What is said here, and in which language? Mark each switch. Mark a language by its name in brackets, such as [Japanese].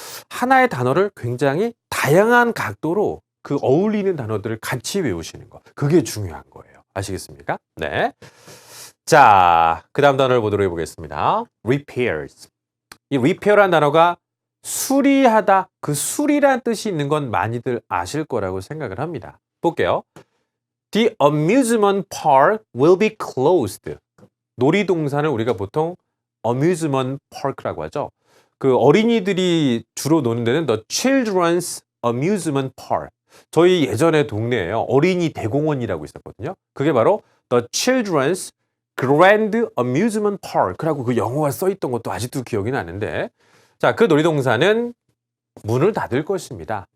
[Korean] 하나의 단어를 굉장히 다양한 각도로 그 어울리는 단어들을 같이 외우시는 거. 그게 중요한 거예요. 아시겠습니까? 네. 자, 그 다음 단어를 보도록 해보겠습니다. repairs. 이 repair라는 단어가 수리하다, 그 수리란 뜻이 있는 건 많이들 아실 거라고 생각을 합니다. 볼게요. [English] The amusement park will be closed. [Korean] 놀이동산을 우리가 보통 amusement park라고 하죠. 그 어린이들이 주로 노는 데는 [English] the children's amusement park. [Korean] 저희 예전에 동네에요. 어린이 대공원이라고 있었거든요. 그게 바로 [English] the children's grand amusement park [Korean] 라고 그 영어가 써 있던 것도 아직도 기억이 나는데, 자, 그 놀이동산은 문을 닫을 것입니다.